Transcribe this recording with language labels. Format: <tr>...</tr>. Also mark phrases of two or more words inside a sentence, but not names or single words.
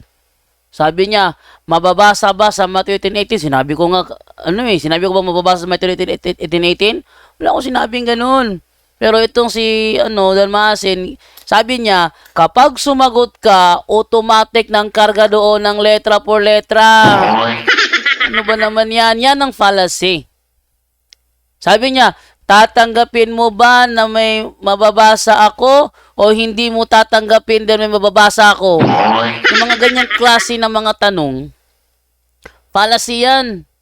<tl>Sabi niya, mababasa ba sa Mateo 18:18? Sinabi ko nga, sinabi ko ba mababasa sa Mateo 18:18? Wala akong sinabing ganun. Pero itong si, Dan Maasin, sabi niya, kapag sumagot ka, automatic ng karga doon ng</tl> <es>letra por letra.</es> <tl>Ano ba naman yan? Yan ang fallacy. Sabi niya, tatanggapin mo ba na may mababasa ako o hindi mo tatanggapin dahil may mababasa ako. Yung mga ganyang klase ng mga tanong, fallacy yan.</tl>